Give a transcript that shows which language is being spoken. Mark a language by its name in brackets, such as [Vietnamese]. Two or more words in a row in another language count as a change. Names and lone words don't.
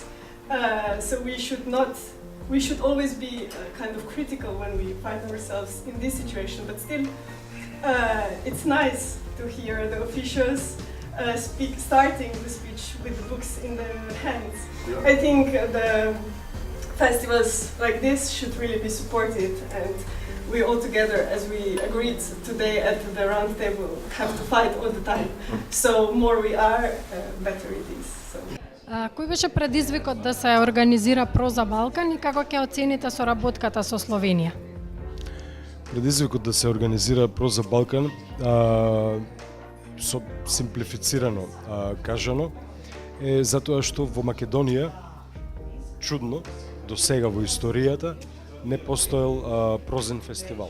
[English] So we should always be kind of critical when we find ourselves in this situation, but still it's nice to hear the officials starting the speech with the books in their hands. Yeah. I think the festivals like this should really be supported, and we all together, as we agreed today at the round table, have to fight all the time. So more we are, better it is. So. [Macedonian] Кој беше предизвикот да се организира Проза Балкан и како ќе оцените соработката со Словенија? Предизвикот да се организира Проза Балкан, со симплифицирано кажано, е затоа што во Македонија, чудно, до сега во историјата, не постоел прозен фестивал.